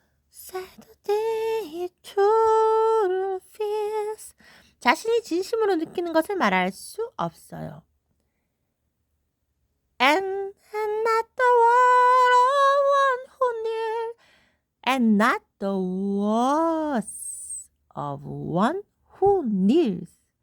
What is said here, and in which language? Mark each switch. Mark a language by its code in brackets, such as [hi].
[en] Say the things he truly feels. [ko] 자신이 진심으로 느끼는 것을 말할 수 없어요. [en] And not the word of one who knew. And not the words of one who kneels.